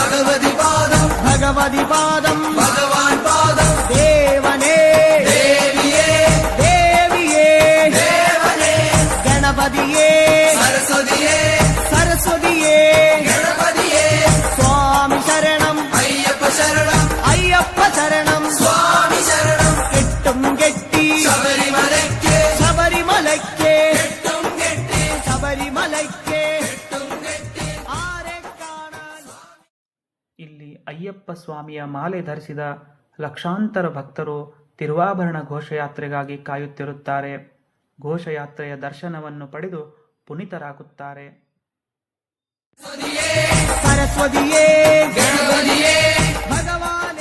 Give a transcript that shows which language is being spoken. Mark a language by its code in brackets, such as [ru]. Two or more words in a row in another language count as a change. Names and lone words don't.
[ml] ഭഗവതി പാദം ദേവനേ ദേവിയേ ഗണപതിയേ സരസ്വതിയേ സ്വാമി ശരണം അയ്യപ്പ ശരണം കെട്ടും കെട്ടി ശബരിമലയ്ക്ക് ആരെ കാണാൻ. [kn] ಇಲ್ಲಿ ಅಯ್ಯಪ್ಪ ಸ್ವಾಮಿಯ ಮಾಲೆ ಧರಿಸಿದ ಲಕ್ಷಾಂತರ ಭಕ್ತರು ತಿರುವಾಭರಣ ಘೋಷಯಾತ್ರೆಗಾಗಿ ಕಾಯುತ್ತಿರುತ್ತಾರೆ. ಘೋಷಯಾತ್ರೆಯ ದರ್ಶನವನ್ನು ಪಡೆದು ಪುನೀತರಾಗುತ್ತಾರೆ. ಸರಸ್ವತಿಯೇ ಭಗವಾನೇ.